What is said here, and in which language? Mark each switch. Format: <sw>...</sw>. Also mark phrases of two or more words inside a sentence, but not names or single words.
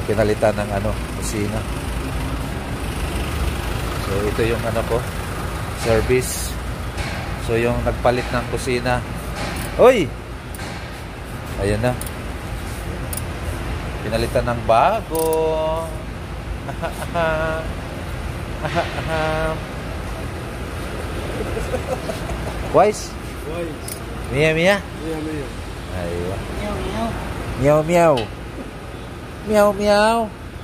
<tl>Pinalitan ng ano, kusina. So ito yung ano ko, service. So yung nagpalit ng kusina. Hoy! Ayan na. Pinalitan ng bago.</tl> <ar>كويس. كويس. 100 100. 100 100. ايوه. Meow, meow. مياو مياو. مياو مياو.</ar>